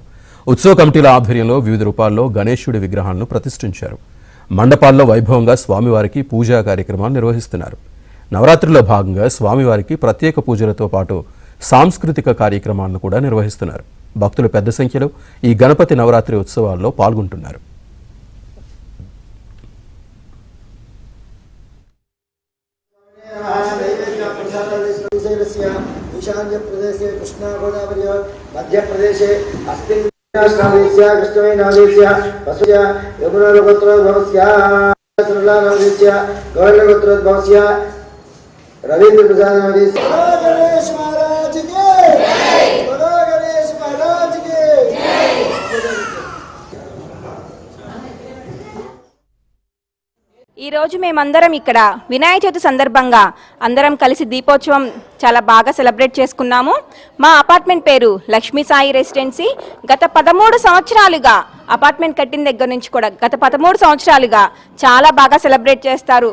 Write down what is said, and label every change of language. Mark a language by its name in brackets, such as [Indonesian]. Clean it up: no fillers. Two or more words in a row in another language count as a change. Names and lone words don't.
[Telugu] ఉత్సవ కమిటీల ఆధ్వర్యంలో వివిధ రూపాల్లో గణేశుడి విగ్రహాలను ప్రతిష్ఠించారు. మండపాల్లో వైభవంగా స్వామివారికి పూజా కార్యక్రమాలు నిర్వహిస్తున్నారు. నవరాత్రిలో భాగంగా స్వామివారికి ప్రత్యేక పూజలతో పాటు సాంస్కృతిక కార్యక్రమాలను కూడా నిర్వహిస్తున్నారు. భక్తులు పెద్ద సంఖ్యలో ఈ గణపతి నవరాత్రి ఉత్సవాల్లో పాల్గొంటున్నారు. [Sanskrit] ईशान्य प्रदेशे कृष्णा गोदावरी मध्य प्रदेशे अस्मिन् कृष्णवेश्य वसुया यमुना गोत्रोद्भवस्य सरला नवदेश्य गौरव गोत्रोद्भवस्य रवींद्र प्रसाद नवदेश्य [Hindi] गणेश महाराज की जय बोलो गणेश महाराज की जय। [Telugu] ఈ రోజు మేమందరం ఇక్కడ వినాయక చవితి సందర్భంగా అందరం కలిసి దీపోత్సవం చాలా బాగా సెలబ్రేట్ చేసుకున్నాము. మా అపార్ట్మెంట్ పేరు లక్ష్మీ సాయి రెసిడెన్సీ. గత 13 సంవత్సరాలుగా అపార్ట్మెంట్ కట్టిన దగ్గర నుంచి కూడా గత 13 సంవత్సరాలుగా చాలా బాగా సెలబ్రేట్ చేస్తారు.